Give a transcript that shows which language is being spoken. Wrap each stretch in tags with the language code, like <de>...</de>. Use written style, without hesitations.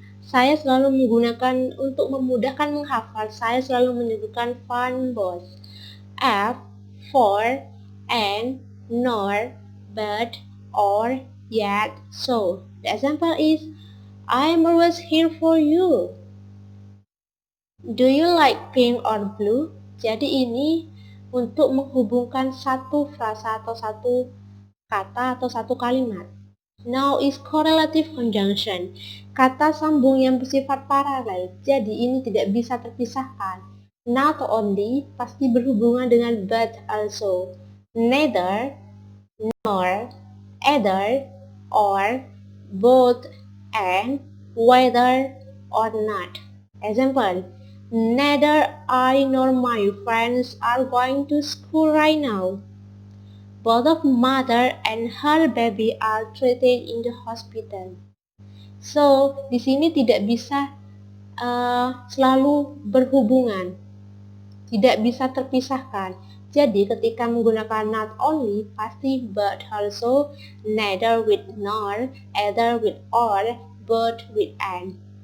<id>Saya selalu menggunakan untuk memudahkan menghafal, saya selalu menyebutkan fun boys.</id> <en>F, for, and, nor, but, or, yet, so. The example is, I am always here for you. Do you like pink or blue?</en> <id>Jadi ini untuk menghubungkan satu frasa atau satu kata atau satu kalimat.</id> <en>Now is correlative conjunction.</en> <id>Kata sambung yang bersifat paralel. Jadi ini tidak bisa terpisahkan. Not only pasti berhubungan dengan but also.</id> <en>Neither, nor, either, or, both, and, whether, or not. Example, neither I nor my friends are going to school right now. Both of mother and her baby are treated in the hospital.</en> <id>So, di sini tidak bisa selalu berhubungan, tidak bisa terpisahkan. Jadi ketika menggunakan not only pasti but also, neither with nor, either with or, both with and.</id>